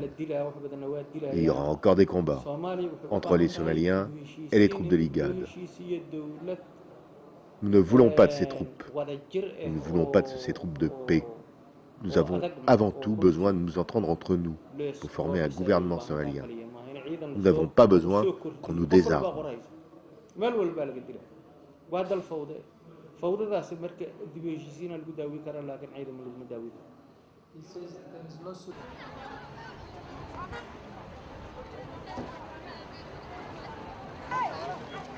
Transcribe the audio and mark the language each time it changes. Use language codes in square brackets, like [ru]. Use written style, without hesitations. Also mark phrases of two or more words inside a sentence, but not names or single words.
[fr] Et il y aura encore des combats entre les Somaliens et les troupes de l'IGAD. Nous ne voulons pas de ces troupes. Nous ne voulons pas de ces troupes de paix. Nous avons avant tout besoin de nous entendre entre nous pour former un gouvernement somalien. Nous n'avons pas besoin qu'on nous désarme. [so] meel walba laga dila waa dal fawde fawdadaasi marka dib u heshiisiin lagu daawi karaa laakiin ciidan laguma daawi karo